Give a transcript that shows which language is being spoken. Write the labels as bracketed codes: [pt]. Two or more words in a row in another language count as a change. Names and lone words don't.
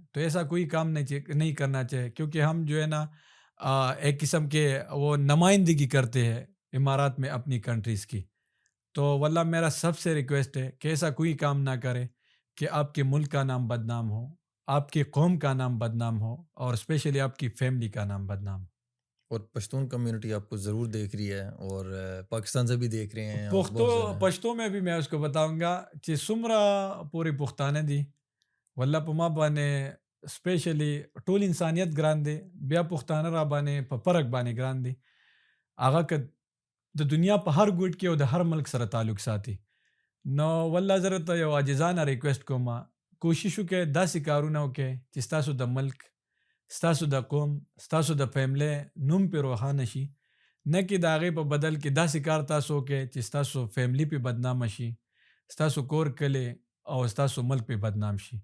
[ur] تو ایسا کوئی کام نہیں کرنا چاہیے، کیونکہ ہم جو ہے نا ایک قسم کے وہ نمائندگی کرتے ہیں امارات میں اپنی کنٹریز کی، تو واللہ میرا سب سے ریکویسٹ ہے کہ ایسا کوئی کام نہ کرے کہ آپ کے ملک کا نام بدنام ہو، آپ کی قوم کا نام بدنام ہو، اور اسپیشلی آپ کی فیملی کا نام بدنام ہو۔ اور پشتون کمیونٹی آپ کو ضرور دیکھ رہی ہے، اور پاکستان سے بھی دیکھ رہے ہیں، اور پختو بہت زیادہ پشتو میں بھی میں اس کو بتاؤں گا کہ [ps] سمرا پوری پختانے دی واللہ پما بانے اسپیشلی ټول انسانیت ګران دی، بیا پښتانه را باندې په فرق باندې ګران دی، هغه که د دنیا په هر ګوټ کې او د هر ملک سره تعلق ساتي، نو والله زه درته یو عاجزانه ریکویسټ کوم کوشش وکړئ داسې کارونه وکړئ چې ستاسو د ملک، ستاسو د قوم، ستاسو د فیملی نوم پې روښانه شي، نه کې د هغې په بدل کې داسې کار تاسو وکړئ چې ستاسو فیملی پې بدنامه شي، ستاسو کور کلی او ستاسو ملک پې بدنام شي.